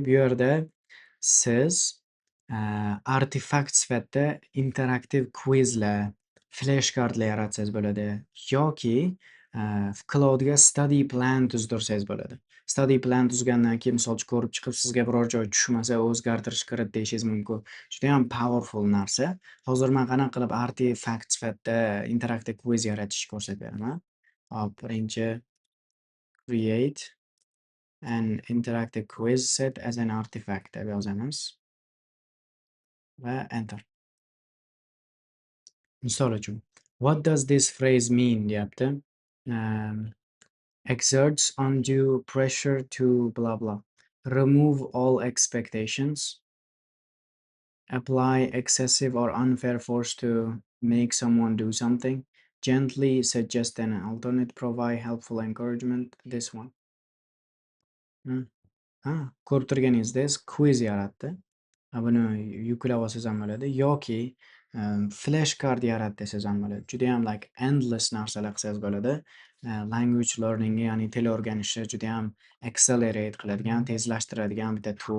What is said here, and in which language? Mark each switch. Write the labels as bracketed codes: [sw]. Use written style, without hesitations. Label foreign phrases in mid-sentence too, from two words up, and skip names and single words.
[uz] Bu yerda siz artefakt sifatida interaktiv quizlar, flashcardlar yaratsangiz bo'ladi yoki Claude'ga [en] study plan [uz] tuzdirsangiz bo'ladi. [en] Study plan [uz] tuzgandan keyin misol uchun ko'rib chiqib, sizga biror joy tushmasa o'zgartirish kirit deyishingiz mumkin. Judayam powerful narsa. Hozir men qanaqa qilib artefakt sifatida interaktiv quiz yaratishni ko'rsatib beraman. Hop, birinchi [en] create an interactive quiz set as an artifact [uz] deb yozamiz va [en] enter. [uz] Misol uchun, [en] what does this phrase mean deyapti. Exerts undue pressure to blah blah. Remove all expectations. Apply excessive or unfair force to make someone do something. Gently suggest an alternate. Provide helpful encouragement. This one. [uz] Ko'rib turganingizdek quiz yaratdi. Buni yuklab olsangiz ham bo'ladi yoki flashcard yarat desangiz ham bo'ladi. Judayam [en] like endless [uz] narsalar qilsangiz bo'ladi. [en] Language learningga, [uz] ya'ni til o'rganishni judayam accelerate qiladigan, tezlashtiradigan bitta tool.